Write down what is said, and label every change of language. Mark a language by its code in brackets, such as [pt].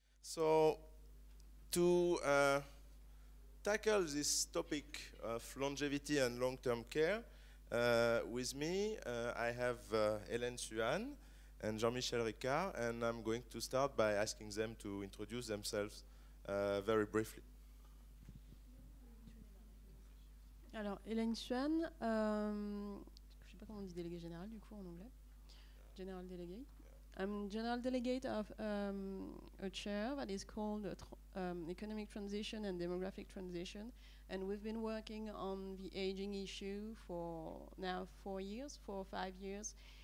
[en] So to tackle this topic of longevity and long-term care, with me I have Hélène Suhan and Jean-Michel Ricard, and I'm going to start by asking them to introduce themselves very briefly. [fr] Alors, Hélène Suhan, je sais pas comment on dit délégué général du coup en anglais. [en] General delegate. I'm general delegate of a chair that is called Economic Transition and Demographic Transition, and we've been working on the aging issue for now 4 or 5 years.